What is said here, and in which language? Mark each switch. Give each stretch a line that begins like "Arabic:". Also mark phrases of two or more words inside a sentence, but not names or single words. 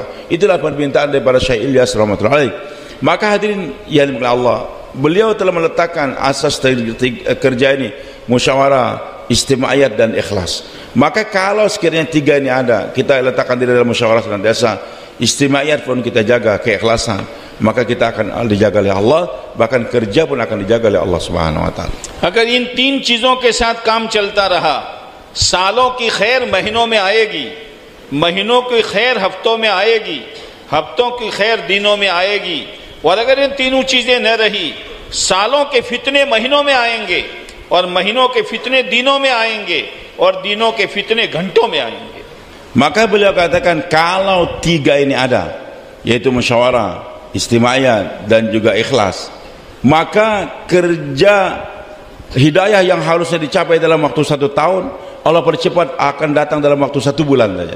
Indonesian: Itulah permintaan daripada Syekh Ilyas
Arabic: رحمة الله عليه.
Indonesian: Maka hadirin yang dimiliki Allah, beliau telah meletakkan asas kerja ini, musyawarah, istimaiyat dan ikhlas. Maka kalau sekiranya 3 ini ada, kita letakkan di dalam musyawarah senantiasa, istimaiyat pun kita jaga, keikhlasan, maka kita akan dijaga oleh Allah, bahkan kerja pun akan dijaga oleh
Arabic: الله سبحانه وتعالى.
Hindi: अगर इन 3 चीजों के साथ काम चलता रहा, सालों की खैर महीनों में आएगी, महीनों की खैर हफ्तों में आएगी, हफ्तों की खैर दिनों में आएगी, और अगर इन तीनों चीजें न रही, सालों के फितने महीनों में आएंगे, और महीनों के फितने दिनों में आएंगे, और दिनों के फितने घंटों में आएंगे.
Indonesian: Maka beliau katakan kalau 3 ini ada, yaitu musyawarah, istimaiyat dan juga ikhlas, maka kerja hidayah yang harusnya dicapai dalam waktu 1 tahun, Allah percepat akan datang dalam waktu 1 bulan saja.